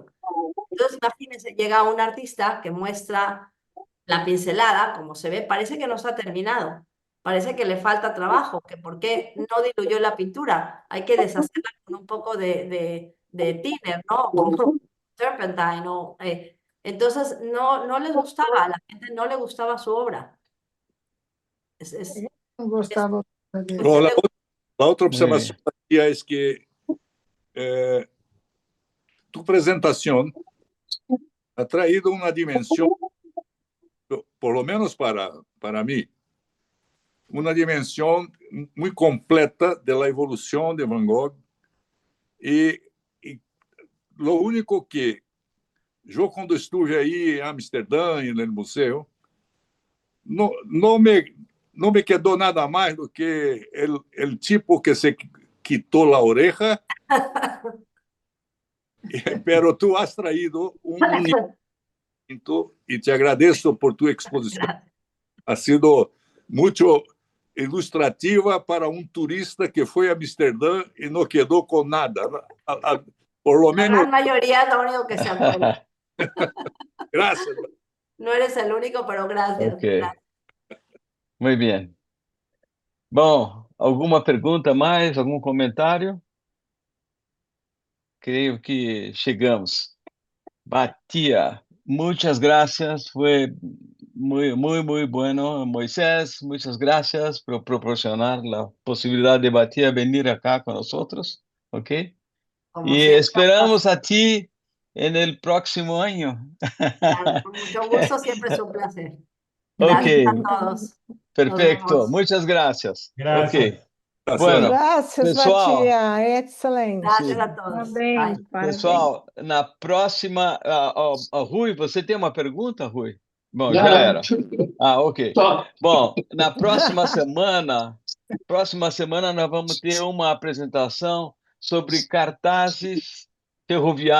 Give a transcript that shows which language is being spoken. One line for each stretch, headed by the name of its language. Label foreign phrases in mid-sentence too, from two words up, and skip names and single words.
Spanish: Entonces, imagínense, llega un artista que muestra la pincelada, como se ve, parece que no está terminado, parece que le falta trabajo, que por qué no diluyó la pintura, hay que deshacerla con un poco de thinner, ¿no? Como turpentine, ¿no? Entonces, no les gustaba, a la gente no le gustaba su obra.
Portuguese: Bom, a outra observação aqui é que tu apresentação
Spanish: ha traído
Portuguese: uma dimensão,
Spanish: por lo menos
Portuguese: para mim, uma dimensão muito completa da evolução de Van Gogh e
Spanish: lo único
Portuguese: que eu, quando estive aí em Amsterdã e no museu, não me quedou nada mais do que o tipo que se quitou a oreja,
Spanish: pero tu has traído
Portuguese: e te agradeço por tu exposição.
Spanish: Ha sido
Portuguese: muito ilustrativa para um turista que foi a Amsterdã e não quedou com nada.
Spanish: Por lo La menos. gran mayoría es lo único que se acuerda. Gracias. No eres el único, pero gracias. Ok. Gracias. Muy bien.
Portuguese: Bom, alguma pergunta mais? Algum comentário? Creio que chegamos.
Spanish: Batia, muchas gracias. Fue muy bueno. Moisés, muchas gracias por proporcionar la posibilidad de Batia venir acá con nosotros. ¿Ok? Como Y siempre, esperamos a ti en el próximo año. claro, con mucho gusto, siempre es un placer. Ok, Gracias a todos. Nos perfecto. vemos. Muchas gracias. Gracias. Ok. Bueno,
Portuguese: Graças, pessoal. Batia. Excelente.
Spanish: Gracias a todos.
Portuguese: Parabéns, Bye. parabéns. Pessoal, na próxima. Rui, você tem uma pergunta, Rui? Bom, Não, já não. era. Ok. Só. Bom, na próxima semana nós vamos ter uma apresentação sobre cartazes ferroviários, que